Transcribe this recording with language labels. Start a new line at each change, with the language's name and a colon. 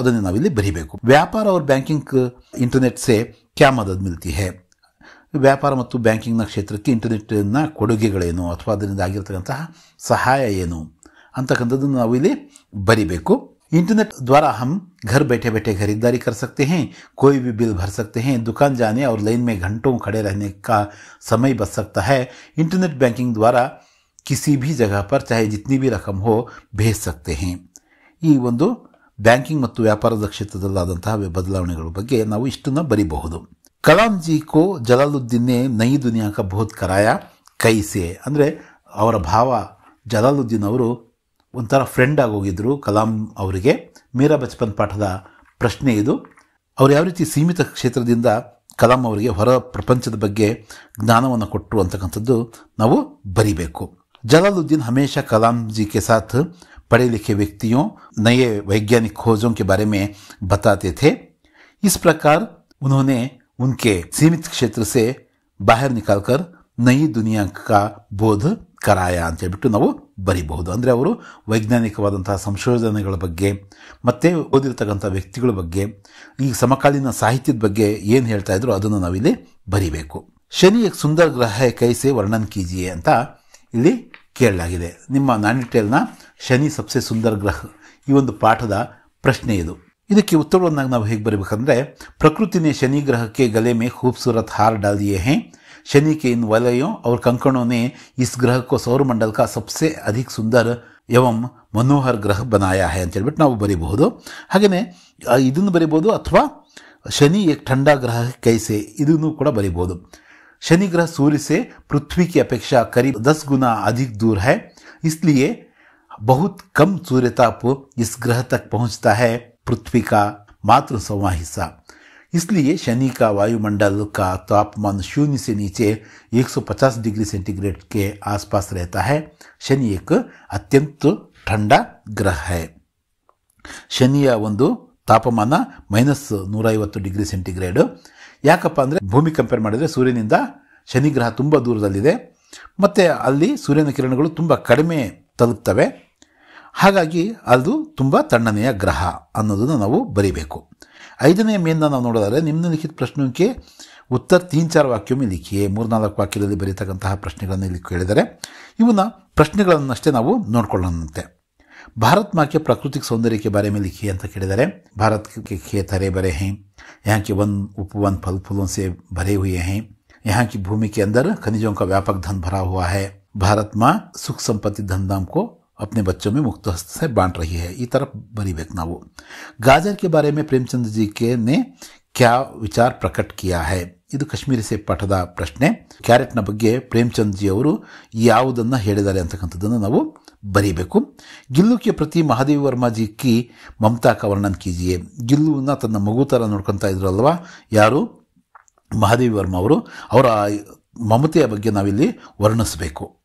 Kannada: ಅದನ್ನು ನಾವಿಲ್ಲಿ ಬರೀಬೇಕು.
Hindi: ವ್ಯಾಪಾರ और बैंकिंग इंटरनेट से क्या मदद मिलती है.
Kannada: ವ್ಯಾಪಾರ ಮತ್ತು ಬ್ಯಾಂಕಿಂಗ್ನ ಕ್ಷೇತ್ರಕ್ಕೆ ಇಂಟರ್ನೆಟ್ನ ಕೊಡುಗೆಗಳೇನು ಅಥವಾ ಅದರಿಂದ ಆಗಿರ್ತಕ್ಕಂತಹ ಸಹಾಯ ಏನು ಅಂತಕ್ಕಂಥದ್ದನ್ನು ನಾವು ಇಲ್ಲಿ ಬರಿಬೇಕು.
Hindi: इंटरनेट द्वारा हम घर बैठे बैठे खरीदारी कर सकते हैं, कोई भी बिल भर सकते हैं, दुकान जाने और लाइन में घंटों खड़े रहने का समय बच सकता है. इंटरनेट बैंकिंग द्वारा किसी भी जगह पर चाहे जितनी भी रकम हो भेज सकते हैं.
Kannada: ಈ ಒಂದು ಬ್ಯಾಂಕಿಂಗ್ ಮತ್ತು ವ್ಯಾಪಾರದ ಕ್ಷೇತ್ರದಲ್ಲಾದಂತಹ ಬದಲಾವಣೆಗಳ ಬಗ್ಗೆ ನಾವು ಇಷ್ಟನ್ನು ಬರಿಬಹುದು.
Hindi: ಕಲಾಂ ಜಿ ಕೋ ಜಲಾಲುದ್ದೀನ್ ನೆ ನಯಿ ದುನಿಯಾ ಕಾ ಬೋಧ್ ಕರಾಯಾ ಕೈಸೆ.
Kannada: ಅಂದರೆ ಅವರ ಭಾವ ಜಲಾಲುದ್ದೀನ್ ಅವರು ಒಂಥರ ಫ್ರೆಂಡ್ ಆಗೋಗಿದ್ರು ಕಲಾಂ ಅವರಿಗೆ. ಮೀರಾ ಬಚ್ಪನ್ ಪಾಠದ ಪ್ರಶ್ನೆ ಇದು. ಅವರು ಯಾವ ರೀತಿ ಸೀಮಿತ ಕ್ಷೇತ್ರದಿಂದ ಕಲಾಂ ಅವರಿಗೆ ಹೊರ ಪ್ರಪಂಚದ ಬಗ್ಗೆ ಜ್ಞಾನವನ್ನು ಕೊಟ್ಟರು ಅಂತಕ್ಕಂಥದ್ದು ನಾವು ಬರಿಬೇಕು.
Hindi: जलालुद्दीन हमेशा कलाम जी के साथ पढ़े लिखे व्यक्तियों, नए वैज्ञानिक खोजों के बारे में बताते थे. इस प्रकार उन्होंने उनके सीमित क्षेत्र से बाहर निकालकर नई दुनिया का बोध कराया
Kannada: ಅಂತ ಹೇಳ್ಬಿಟ್ಟು ನಾವು ಬರಿಬಹುದು. ಅಂದರೆ ಅವರು ವೈಜ್ಞಾನಿಕವಾದಂತಹ ಸಂಶೋಧನೆಗಳ ಬಗ್ಗೆ ಮತ್ತೆ ಓದಿರ್ತಕ್ಕಂಥ ವ್ಯಕ್ತಿಗಳ ಬಗ್ಗೆ, ಈ ಸಮಕಾಲೀನ ಸಾಹಿತ್ಯದ ಬಗ್ಗೆ ಏನು ಹೇಳ್ತಾ ಇದ್ರು ಅದನ್ನು ನಾವಿಲ್ಲಿ ಬರಿಬೇಕು.
Hindi: ಶನಿ एक सुंदर ग्रह है कैसे वर्णन कीजिए
Kannada: ಅಂತ ಇಲ್ಲಿ ಕೇಳಲಾಗಿದೆ. ನಿಮ್ಮ ನಾನಿಟೇಲ್ನ ಶನಿ ಸಬ್ಸೆ ಸುಂದರ ಗ್ರಹ ಈ ಒಂದು ಪಾಠದ ಪ್ರಶ್ನೆ ಇದು. ಇದಕ್ಕೆ ಉತ್ತರವನ್ನಾಗಿ ನಾವು ಹೇಗೆ ಬರಬೇಕಂದ್ರೆ,
Hindi: प्रकृति ने शनि ग्रह के गले में खूबसूरत हार डाल दिए हैं. शनि के इन वलयों और कंकणों ने इस ग्रह को सौरमंडल का सबसे अधिक सुंदर एवं मनोहर ग्रह बनाया है
Kannada: ಅಂತ ಹೇಳ್ಬಿಟ್ಟು ನಾವು ಬರೀಬಹುದು. ಹಾಗೆಯೇ ಇದನ್ನು ಬರೀಬಹುದು ಅಥವಾ
Hindi: शनि एक ठंडा ग्रह कैसे
Kannada: ಇದನ್ನು ಕೂಡ ಬರೀಬಹುದು.
Hindi: शनि ग्रह सूर्य से पृथ्वी की अपेक्षा करीब 10 गुना अधिक दूर है, इसलिए बहुत कम सूर्यताप इस ग्रह तक पहुंचता है, पृथ्वी का मात्र 1/4 हिस्सा. इसलिए शनि का वायुमंडल का तापमान शून्य से नीचे 150 डिग्री सेंटीग्रेड के आसपास रहता है. शनि एक अत्यंत ठंडा ग्रह है.
Kannada: ಶನಿಯ ಒಂದು ತಾಪಮಾನ -150 ಡಿಗ್ರಿ ಸೆಂಟಿಗ್ರೇಡ್. ಯಾಕಪ್ಪ ಅಂದರೆ ಭೂಮಿ ಕಂಪೇರ್ ಮಾಡಿದರೆ ಸೂರ್ಯನಿಂದ ಶನಿ ಗ್ರಹ ತುಂಬ ದೂರದಲ್ಲಿದೆ ಮತ್ತು ಅಲ್ಲಿ ಸೂರ್ಯನ ಕಿರಣಗಳು ತುಂಬ ಕಡಿಮೆ ತಲುಪ್ತವೆ. ಹಾಗಾಗಿ ಅದು ತುಂಬ ತಣ್ಣನೆಯ ಗ್ರಹ ಅನ್ನೋದನ್ನು ನಾವು ಬರೀಬೇಕು. 5ನೇ ಮೇನ್ನ ನಾವು ನೋಡೋದಾದರೆ ನಿಮ್ನಲಿಖಿತ ಪ್ರಶ್ನೆಗೆ ಉತ್ತರ 3-4 ವಾಕ್ಯ ಮೇಲೆ ಲಿಖಿಯೇ. 3-4 ವಾಕ್ಯದಲ್ಲಿ ಬರೀತಕ್ಕಂತಹ ಪ್ರಶ್ನೆಗಳನ್ನು ಇಲ್ಲಿ ಕೇಳಿದರೆ ಇವನ್ನ ಪ್ರಶ್ನೆಗಳನ್ನಷ್ಟೇ ನಾವು ನೋಡ್ಕೊಳ್ಳೋಣಂತೆ.
Hindi: भारत माँ के प्राकृतिक सौंदर्य के बारे में लिखिए
Kannada: ಅಂತ ಕೇಳಿದರೆ
Hindi: भारत के खेत हरे भरे हैं, यहाँ के वन उपवन फल फूलों से भरे हुए हैं, यहाँ की भूमि के अंदर खनिजों का व्यापक धन भरा हुआ है, भारत माँ सुख संपत्ति धनधाम को अपने बच्चों में मुक्त हस्त से बांट रही है.
Kannada: ಈ ತರ ಬರಿಬೇಕು ನಾವು.
Hindi: गाजर के बारे में प्रेमचंद जी के ने क्या विचार प्रकट किया है.
Kannada: ಇದು ಕಾಶ್ಮೀರಿ ಸೆ ಪಾಠದ ಪ್ರಶ್ನೆ. ಕ್ಯಾರೆಟ್ನ ಬಗ್ಗೆ ಪ್ರೇಮಚಂದ್ ಜಿ ಅವರು ಯಾವುದನ್ನು ಹೇಳಿದ್ದಾರೆ ಅಂತಕ್ಕಂಥದ್ದನ್ನು ನಾವು ಬರೀಬೇಕು.
Hindi: ಗಿಲ್ಲು ಕೆ ಪ್ರತಿ ಮಹಾದೇವಿ ವರ್ಮಾ ಜಿ ಕಿ ಮಮತಾ का वर्णन कीजिए.
Kannada: ಗಿಲ್ಲುವನ್ನ ತನ್ನ ಮಗು ಥರ ನೋಡ್ಕೊತಾ ಇದ್ರಲ್ವಾ ಯಾರು, ಮಹಾದೇವಿ ವರ್ಮಾ ಅವರು, ಅವರ ಮಮತೆಯ ಬಗ್ಗೆ ನಾವಿಲ್ಲಿ ವರ್ಣಿಸಬೇಕು.